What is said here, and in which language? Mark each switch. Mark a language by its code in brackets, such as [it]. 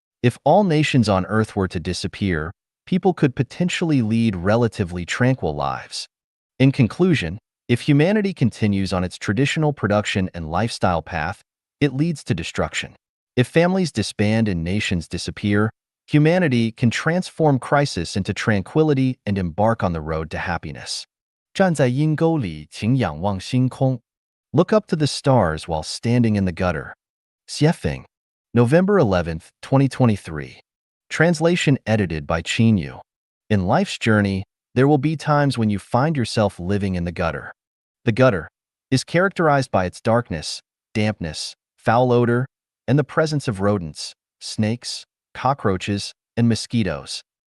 [en] If all nations on Earth were to disappear, people could potentially lead relatively tranquil lives. In conclusion, if humanity continues on its traditional production and lifestyle path, it leads to destruction. If families disband and nations disappear, humanity can transform crisis into tranquility and embark on the road to happiness. [zh] 站在阴沟里，请仰望星空。 [en] Look up to the stars while standing in the gutter. Xiefeng, November 11th, 2023. Translation edited by Yu. In life's journey, there will be times when you find yourself living in the gutter. The gutter is characterized by its darkness, dampness, foul odor, and the presence of rodents, snakes, cockroaches, and mosquitoes.